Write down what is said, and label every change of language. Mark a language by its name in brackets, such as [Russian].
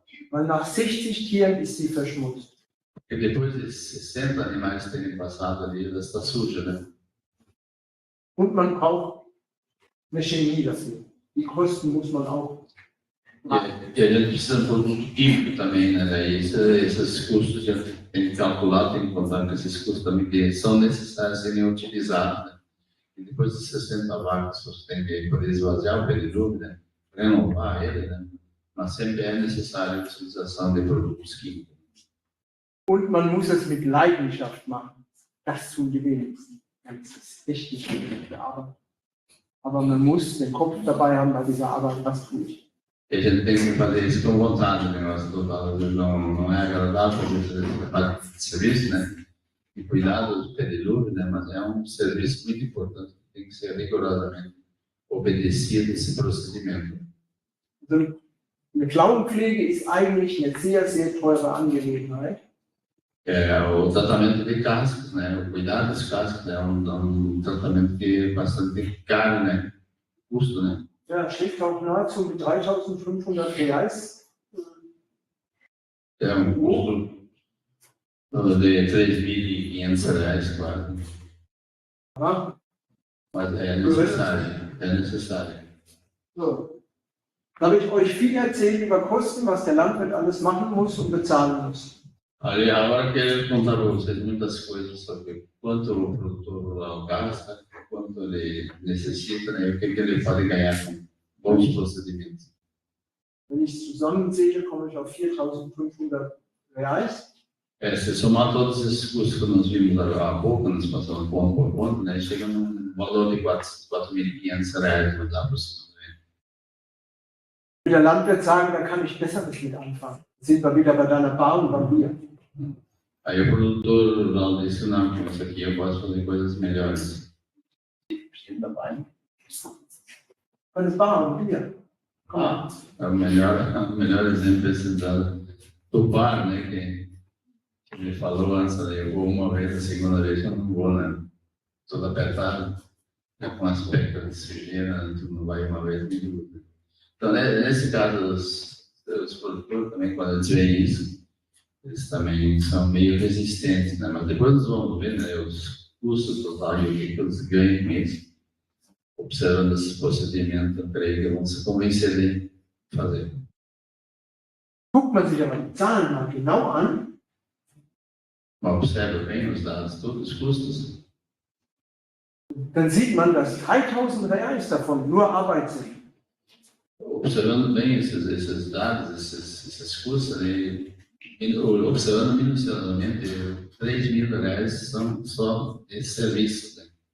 [German] Weil nach 60 Tieren ist sie verschmutzt. [Portuguese] Porque depois de 60 animais terem passado ali, ela está suja, né? [German] Und man braucht eine Chemie dafür. Die Kosten muss man auch. [Portuguese] E a gente precisa de um produto químico também, né? Daí esses custos a gente tem que calcular, tem que contar com esses custos também que são necessários serem utilizados, né? E depois de 60 vacas, você tem que poder esvaziar o pedilúvio, né? Renovar ele, né? Mas sempre é necessária a utilização de produtos químicos. [German] Und man muss es mit Leidenschaft machen. Das tun die wenigsten. Das ist echt nicht schwierige Arbeit. Aber man muss den Kopf dabei haben bei dieser Arbeit, was tue ich. [Portuguese] E a gente tem que fazer isso com vontade, o negócio total. Não é agradável fazer esse serviço, né? E cuidar do pedilúvio, né? Mas é um serviço muito importante, tem que ser rigorosamente obedecido esse procedimento. [German] Also, eine Klauenpflege ist eigentlich eine sehr, sehr teure Angelegenheit. [Portuguese] O tratamento de cascos, né? O cuidar das cascos é um tratamento que é bastante caro, né? Custo, né? [German] Ja, schlägt auch nahezu mit 3.500 Reais. [Portuguese] É um custo de R$3.500, quase. [German] Ja. [Portuguese] Mas é necessário. [German] So. Da habe ich euch viel erzählt über Kosten, was der Landwirt alles machen muss und bezahlen muss. [Portuguese] Ali, agora eu quero contar para vocês muitas coisas sobre quanto o produtor rural gasta, quanto ele necessita, né? E o que ele pode ganhar com bons procedimentos. [German] Wenn ich es zusammenzähle, komme ich auf 4.500 Reais. [Portuguese] Se somar todos esses custos que nós vimos há pouco, nós passamos ponto por ponto, né? Chega num valor de R$4.500 aproximadamente. [German] Will der Landwirt sagen, da kann ich Besseres mit anfangen. Sind wir wieder bei deiner Bar und beim Bier. [Portuguese] Aí o produtor rural disse, não, com isso aqui eu posso fazer coisas melhores. [German] Steht dabei. Eine Bar und Bier. Komm mal. [Portuguese] O melhor exemplo é esse do bar, né? Que ele falou antes, eu vou uma vez, a segunda vez eu não vou, né? Todo apertado, com aspecto de sujeira, tu não vai uma vez de dúvida. Então, nesse caso, os produtores também, quando eles veem isso, eles também são meio resistentes, né? Mas depois nós vamos ver, né, os custos totais e o que eles ganham mesmo. Observando esse procedimento, eu creio que vão se convencer de fazer. [German] Guckt man sich aber die Zahlen mal genau an, [Portuguese] Mas observa bem os dados, todos os custos. [German] dann sieht man, dass 3000 Reais davon nur Arbeit sind. [Portuguese] Observando bem esses dados, esses custos, observando minuciosamente, 3.000 reais são só esse serviço, né?